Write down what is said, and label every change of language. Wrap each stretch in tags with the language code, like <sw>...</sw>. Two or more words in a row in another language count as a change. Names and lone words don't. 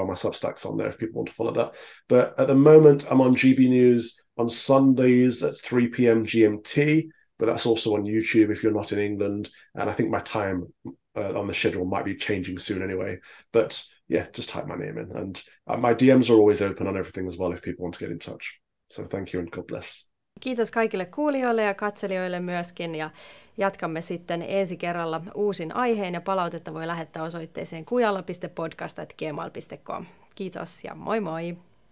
<en>My Substack's on there if people want to follow that. But at the moment, I'm on GB News on Sundays at 3 p.m. GMT. But that's also on YouTube if you're not in England. And I think my time on the schedule might be changing soon anyway. But yeah, just type my name in. And my DMs are always open on everything as well if people want to get in touch. So thank you and God bless.</en> <fi>Kiitos kaikille kuulijoille ja katselijoille myöskin. Ja jatkamme sitten ensi kerralla uusin aiheen ja palautetta voi lähettää osoitteeseen kujalla.podcast@gmail.com. Kiitos ja moi moi!</fi>